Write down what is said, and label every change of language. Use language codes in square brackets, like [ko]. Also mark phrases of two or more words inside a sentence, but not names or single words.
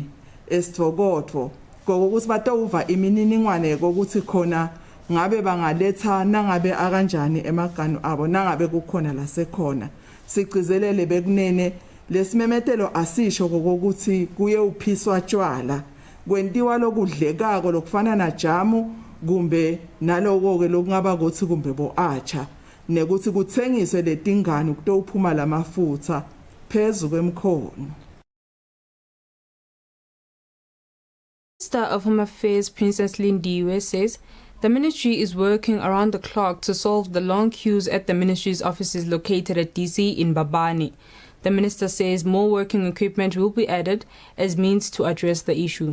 [ss] esithokotho ngokuthi batawuva imininingwane kokuthi khona ngabe bangaletha nangabe akanjani emagano abo nangabe kukhona la sekhona sigcizelele bekunene lesimemetelo asisho kokuthi kuye uphiswa tshwala kwentiwa lokudlekako lokufana najamu kumbe naloko ke lokungaba ukuthi kumbe boacha nekuthi kuthengiswe letingane kutophuma lamafutha phezu kwemkhono. [en] Minister of Home Affairs Princess Lindiwe says the ministry is working around the clock to solve the long queues at the ministry's offices located at DC in Babane. The minister says more working equipment will be added as means to address the issue.